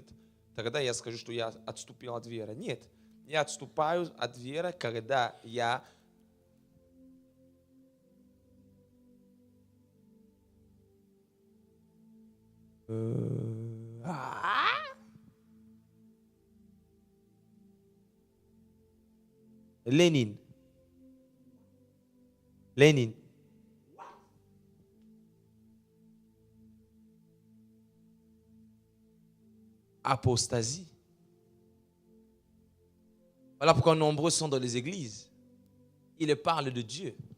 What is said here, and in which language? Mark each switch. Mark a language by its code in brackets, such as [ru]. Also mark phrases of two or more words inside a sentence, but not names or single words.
[ru] Тогда я скажу, что я отступил от веры. Нет, я отступаю от веры, когда я Ленин. [fr] Apostasie. Voilà pourquoi nombreux sont dans les églises. Ils parlent de Dieu.